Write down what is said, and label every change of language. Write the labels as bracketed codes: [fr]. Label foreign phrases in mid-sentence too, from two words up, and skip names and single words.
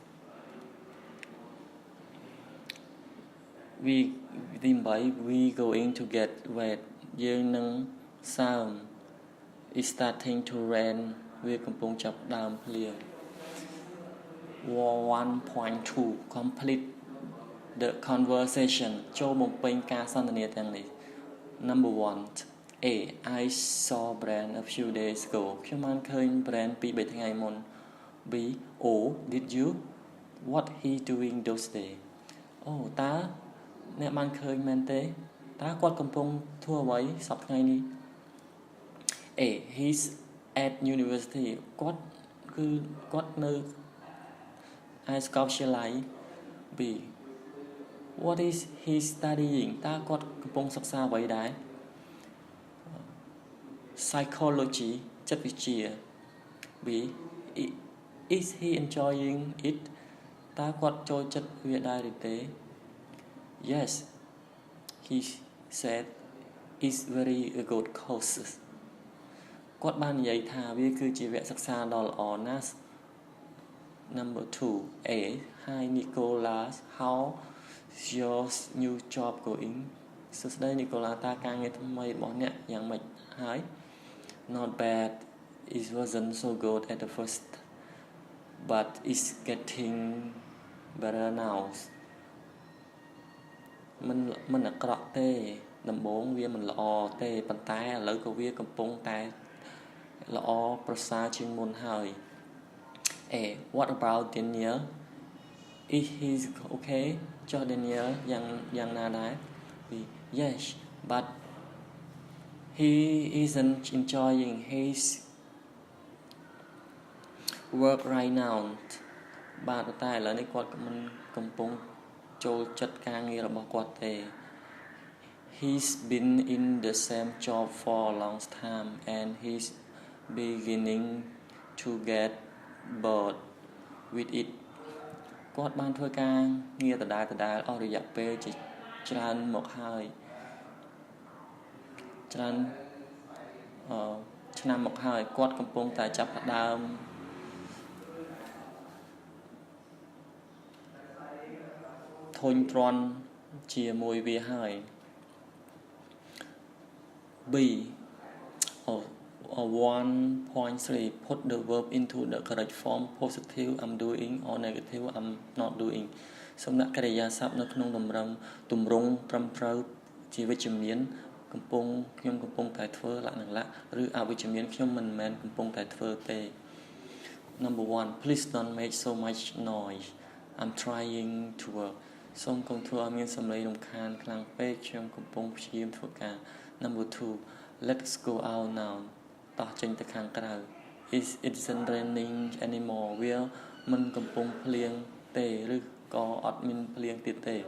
[en] we going to get wet [km] យើងនឹងសើម [en] It's starting to rain [km] វាកំពុងចាប់ដើមភ្លៀង [en] 1.2 complete the conversation [km] ចូលបំពេញការសន្ទនាទាំងនេះ [en] Number 1 A. I saw Brand a few days ago [km] ខ្ញុំបានឃើញ Brand ពី3ថ្ងៃមុន [en] B. Oh did you what he doing those days [km] អូតើអ្នកបានឃើញមែនទេតើគាត់កំពុងធ្វើអ្វីសប្តាហ៍ថ្ងៃនេះ A. [en] He's at university [km] គាត់នៅឯសាកលវិទ្យាល័យ B. [en] What is he studying [km] តើគាត់កំពុងសិក្សាអ្វីដែរ Psychology ចិត្តវិទ្យា B. [en] Is he enjoying it [km] តើគាត់ចូលចិត្តវាដែរឬទេ [en] Yes, he said it's very a good course [km] គាត់បាន និយាយថាវាគឺជាវគ្គសិក្សាដ៏ល្អណាស់ [en] Number 2 A Hi Nicholas how is your new job going [km] សួស្តី Nicholas តើការងារថ្មីរបស់អ្នកយ៉ាងម៉េចហើយ [en] Not bad it wasn't so good at the first but it's getting better now [km] មិនអាក្រក់ទេដំបូងវាមិនល្អទេប៉ុន្តែឥឡូវក៏វាកំពុងតែល្អប្រសើរជាងមុនហើយ [en] A What about Daniel is he okay [km] ចុះ Daniel យ៉ាងណាដែរ [en] B Yes but he isn't enjoying his work right now [km] បាទតែឥឡូវនេះគាត់មិនកំពុងចូលចិត្តការងាររបស់គាត់ទេ [en] He's been in the same job for a long time and he's beginning to get bored with it [km] គាត់បានធ្វើការងារដដែលអស់រយៈពេលជាច្រើនមកហើយ ច្រើនឆ្នាំមកហើយគាត់កំពុងតែចាប់ផ្ដើមធុញទ្រាន់ជាមួយវាហើយ [en] B 1.3 Put the verb into the correct form positive I'm doing or negative I'm not doing [km] សូមដាក់កិរិយាសព្ទនៅក្នុងទម្រង់ត្រឹមត្រូវជាវិជ្ជមានខ្ញុំកំពុងតែធ្វើលក្ខ ណៈឬអវិជ្ជមានខ្ញុំមិនមែនកំពុងតែធ្វើទេ [en] Number 1 Please don't make so much noise I'm trying to work [km] សូមកុំធ្វើឲ្យមានសំឡេងរំខានខ្លាំងពេកខ្ញុំកំពុងព្យាយាមធ្វើការ [en] Number 2 Let's go out now [km] តោះចេញទៅខាងក្រៅ [en] It isn't raining anymore [km] វាមិនកំពុងភ្លៀងទេឬក៏អត់មានភ្លៀងទៀតទេ